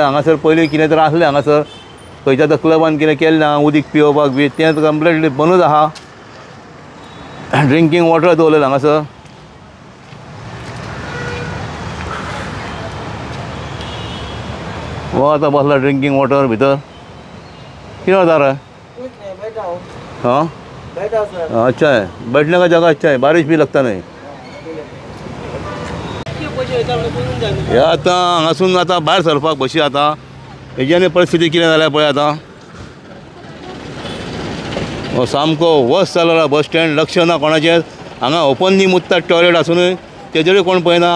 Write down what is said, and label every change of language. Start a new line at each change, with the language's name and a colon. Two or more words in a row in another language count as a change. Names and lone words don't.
Konkani: हांगासर पयलीं कितें तर आसलें हांगासर खंयच्या तर क्लबान कितें केल्लें ना उदीक पिवपाक बी, तें कंप्लीटली बंदूच आहा.
English: drinking water
Konkani: दवरलेलें हांगासर. हो आतां बसला
English: drinking water
Konkani: भितर. कितें जाता रे?
Hindi: हाँ अच्छा है, बैठने का जगह अच्छा है, बारिश भी लगता नहीं.
Konkani: हे आतां हांगासून आतां भायर सरपाक बशी आतां हेजी आनी परिस्थिती कितें जाल्या पळय आतां. हो सामको वस जालो
English: bus stand.
Konkani: लक्ष ना कोणाचें. हांगा ओपनली मुत्तात टॉयलेट आसूनय तेजेरूय कोण पळयना.